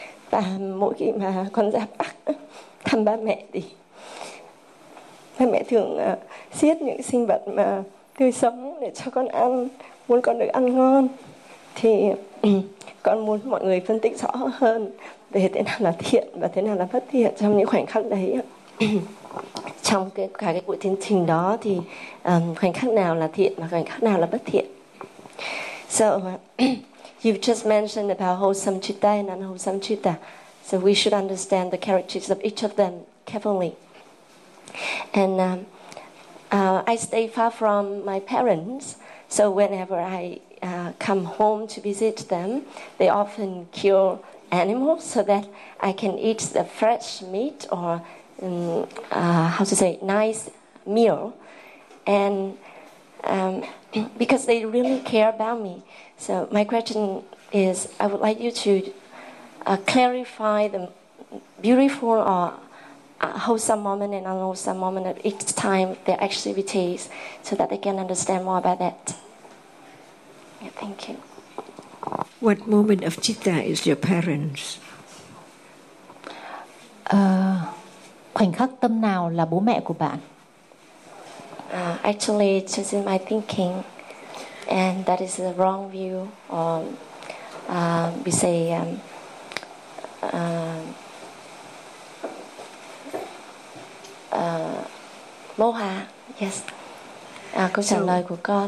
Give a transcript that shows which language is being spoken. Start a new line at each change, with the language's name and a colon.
Vietnamese: Và mỗi khi mà con ra Bắc thăm ba mẹ thì ba mẹ thường siết những sinh vật mà tươi sống để cho con ăn, muốn con được ăn ngon. Thì con muốn mọi người phân tích rõ hơn về thế nào là thiện và thế nào là bất thiện trong những khoảnh khắc đấy. Trong cả cái cuộc tiến trình đó thì khoảnh khắc nào là thiện và khoảnh khắc nào là bất thiện.
English: So, you've just mentioned about wholesome citta and unwholesome citta. So we should understand the characteristics of each of them carefully. And I stay far from my parents, so whenever I come home to visit them, they often kill animals so that I can eat the fresh meat or nice meal. And because they really care about me. So my question is, I would like you to clarify the beautiful or wholesome moment and unwholesome moment of each time their activities so that they can understand more about that. Yeah, thank you. What moment of citta is your parents?
Vietnamese: Khoảnh khắc tâm nào là bố mẹ của bạn?
English: Actually, it's just in my thinking. And that is the wrong view. Or we say...
Vietnamese: moha,
English: yes.
Vietnamese: Câu trả lời của con.